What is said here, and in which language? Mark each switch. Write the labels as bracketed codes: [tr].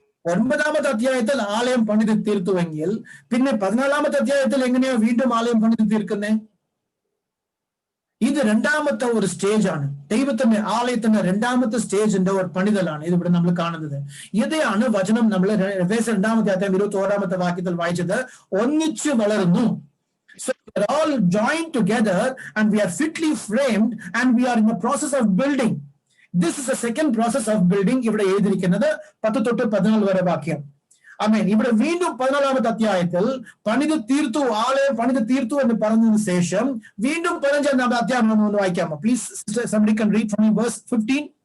[ml] 9ാമത്തെ അധ്യായത്തിൽ ആലയം പണിത് തീർത്തുവെങ്കിൽ പിന്നെ 14ാമത്തെ അധ്യായത്തിൽ എങ്ങനെയാ വീണ്ടും ആലയം പണിത് തീർക്കുന്നേ? ഇത് 2ാമത്തെ ഒരു സ്റ്റേജ് ആണ്. ദൈവത്തിന്റെ ആലയത്തിന്റെ 2ാമത്തെ സ്റ്റേജിന്റെ ഒരു പണിതലാണ് ഇതിവിടെ നമ്മൾ കാണുന്നത്. ഇതാണ് വചനം നമ്മൾ എഫേസ്യർ 2ാമത്തെ അധ്യായം 21ാമത്തെ വാക്യത്തിൽ വായിച്ചത്, ഒന്നിച്ചു വളർന്നു. [en] So we are all joined together and we are fitly framed and we are in the process of building. This is the second process of building. [ml] ഇവിടെ എഴുതിയിരിക്കുന്നത് 10 തൊട്ട് 14 വരെ വാക്യം. ആമേൻ. ഇവിടെ വീണ്ടും 14ാമത്തെ അധ്യായത്തിൽ പണിത് തീർത്തു, ആലയം പണിത് തീർത്തു എന്ന് പറഞ്ഞതിന് ശേഷം വീണ്ടും 15ാമത്തെ അധ്യായം ഒന്ന് വായിക്കാമോ please? [en] Somebody can read from verse 15.